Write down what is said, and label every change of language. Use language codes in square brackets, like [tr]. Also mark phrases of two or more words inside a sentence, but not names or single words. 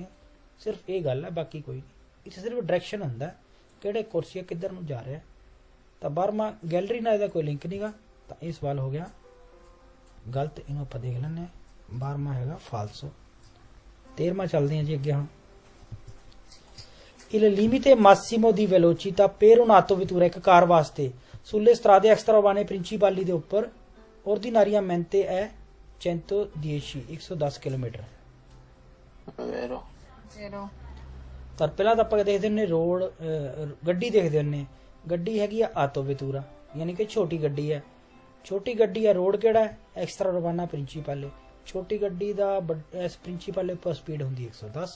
[pa] ਸਿਰਫ ਇਹ ਗੱਲ ਹੈ, ਬਾਕੀ ਕੋਈ ਨਹੀਂ। ਇੱਥੇ ਸਿਰਫ ਡਾਇਰੈਕਸ਼ਨ ਹੁੰਦਾ ਕਿਹੜੇ ਕੁਰਸੀ ਕਿੱਧਰ ਨੂੰ ਜਾ ਰਿਹਾ। ਤਾਂ 12ਵਾਂ ਗੈਲਰੀ ਨਾਲ ਇਹਦਾ ਕੋਈ ਲਿੰਕ ਨਹੀਂਗਾ। ਤਾਂ ਇਹ ਸਵਾਲ ਹੋ ਗਿਆ ਗਲਤ, ਇਹਨੂੰ ਆਪਾਂ ਦੇਖ ਲੈਂਦੇ ਹਾਂ। 12ਵਾਂ ਹੈਗਾ ਫਾਲਸੋ। 13ਵਾਂ ਚੱਲਦੇ ਹਾਂ ਜੀ ਅੱਗੇ ਹੁਣ। [it] Il limite massimo di velocità per un'autovettura, [pa] ਇੱਕ ਕਾਰ ਵਾਸਤੇ, [it] sulle strade extraurbane principali [pa] ਦੇ ਉੱਪਰ [it] ordinariamente è 110 ਕਿਲੋਮੀਟਰ। vero, [pa] ਤਾਂ ਪਹਿਲਾਂ ਤਾਂ ਆਪਾਂ ਦੇਖਦੇ ਹੁੰਦੇ ਰੋਡ, ਗੱਡੀ ਦੇਖਦੇ ਹੁੰਦੇ। ਗੱਡੀ ਹੈਗੀ ਆ ਆਟੋਵੇਤੂਰਾ, ਯਾਨੀ ਕਿ ਛੋਟੀ ਗੱਡੀ ਹੈ। ਛੋਟੀ ਗੱਡੀ ਹੈ। ਰੋਡ ਕਿਹੜਾ ਹੈ? [it] extra urbana principale. [pa] ਛੋਟੀ ਗੱਡੀ ਦਾ ਇਸ ਪ੍ਰਿੰਸੀਪਲ ਉੱਪਰ ਸਪੀਡ ਹੁੰਦੀ ਹੈ 110।